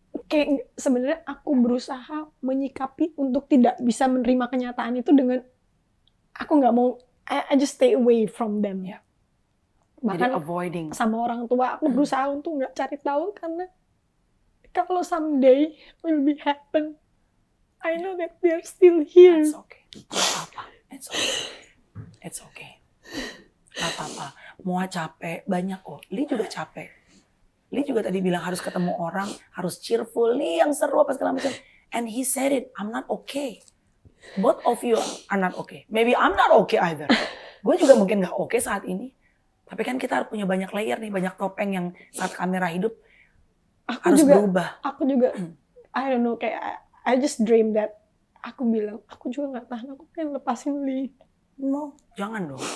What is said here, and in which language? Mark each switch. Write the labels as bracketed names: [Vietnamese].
[Indonesian] Kayak sebenarnya aku berusaha menyikapi untuk tidak bisa menerima kenyataan itu dengan aku nggak mau. [English] I just stay away from them. [Indonesian] Ya. Bahkan Jadi avoiding. sama orang tua aku berusaha untuk nggak cari tahu karena kalau [English] someday will be happen, I know that they're still here. It's okay. [Indonesian] Gak apa-apa. [English] It's okay. It's okay. Gak apa-apa. [Indonesian] Mua capek, banyak kok. Lee juga capek. Lee juga tadi bilang harus ketemu orang, harus cheerful. Lee yang seru apa segala macam. [English] And he said it, I'm not okay. Both of you are not okay. Maybe I'm not okay either. [Indonesian] Gue juga mungkin gak okay saat ini. Tapi kan kita punya banyak layer nih, banyak topeng yang saat kamera hidup harus berubah. Aku juga, [English] I don't know, [Indonesian] kayak [English] I just dream that [Indonesian] aku bilang, aku juga nggak tahan, aku pengen lepasin Lee. No, jangan dong.